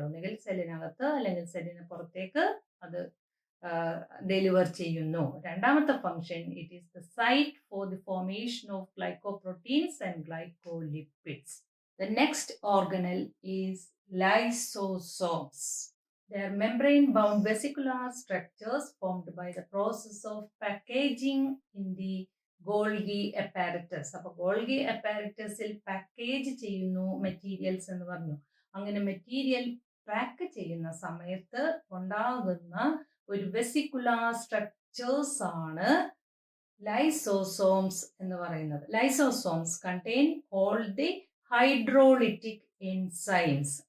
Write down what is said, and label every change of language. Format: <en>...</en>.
<ml>ഒന്നുകിൽ സെല്ലിനകത്ത് അല്ലെങ്കിൽ സെല്ലിന് പുറത്തേക്ക് അത് ഡെലിവർ ചെയ്യുന്നു. രണ്ടാമത്തെ function,</ml> <en>It is the site for the formation of glycoproteins and glycolipids. The next organelle is lysosomes. They are membrane-bound vesicular structures formed by the process of packaging in the Golgi apparatus.</en> <ml>അപ്പൊ Golgi അപ്പാരറ്റസിൽ package ചെയ്യുന്നു materials എന്ന് പറഞ്ഞു. അങ്ങനെ material pack ചെയ്യുന്ന സമയത്ത് ഉണ്ടാകുന്ന ഒരു vesicular structures ആണ് ലൈസോസോംസ് എന്ന് പറയുന്നത്.</ml> <en>Lysosomes contain all the hydrolytic enzymes.</en>